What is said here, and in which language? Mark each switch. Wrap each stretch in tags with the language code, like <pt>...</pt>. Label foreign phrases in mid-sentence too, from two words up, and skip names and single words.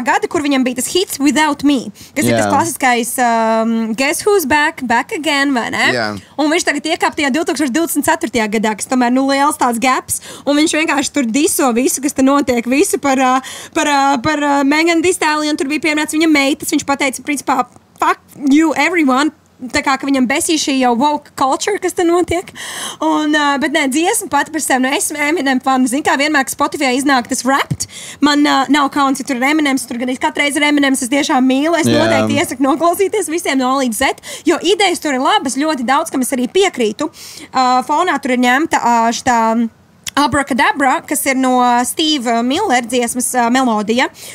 <lv>gada, kur viņam bija tas hits Without Me, kas ir tas klasiskais Guess Who's Back Again, vai ne? Jā. Un viņš tagad iekāpa tajā 2024. gadā, kas tomēr liels tāds gaps, un viņš vienkārši tur diso visu, kas te notiek, visu par Megan Thee Stallion, tur bija pieminēts viņa meitas, viņš pateica, principā,</lv> <en>fuck you everyone,</en> <lv>tā kā, ka viņam besīja šī jau</lv> <en>woke culture,</en> <lv>kas te notiek, bet nē, dziesma pati par sevi, esmu Eminem fani, zin kā vienmēr, ka Spotify iznāk tas Wrapped, man nav kauns, ja tur ir Eminems, tur gan katreiz ir Eminems, es tiešām mīlu, es noteikti iesaku noklausīties visiem no A līdz Z, jo idejas tur ir labas, ļoti daudz, kam es arī piekrītu, fonā tur ir ņemta šitā Abracadabra, kas ir no Steve Miller dziesmas melodija.</lv>